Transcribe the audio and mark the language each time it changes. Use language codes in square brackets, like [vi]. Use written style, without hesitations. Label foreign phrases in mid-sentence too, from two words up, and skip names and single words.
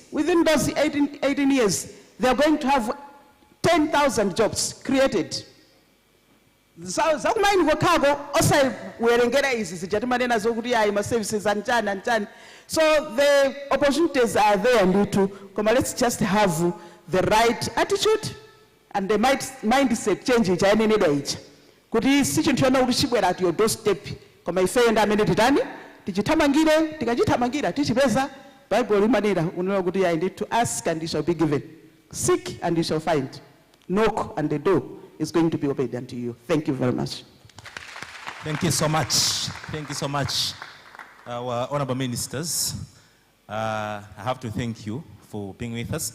[en] Within those 18 years they're going to have 10,000 jobs created. [ny] Zakumaini kwakako osawerengera izi zijatimanena zokuti ayi ma [en] services and so the opportunities are there [ny] nditu koma let's [en] just have the right attitude and the mindset change [ny] chayenenedwa ichi kuti si chinthu chona kuti chibwera [en] at your doorstep [ny] koma ifeyo ndi amene titani tichithamangire tikachithamangira tichipeza Bible limanena unena kuti [en] I need to ask and you shall be given, seek and you shall find, knock and the door is going to be opened unto you. Thank you very much. Thank you so much. Thank you so much, our honorable ministers. I have to thank you for being with us.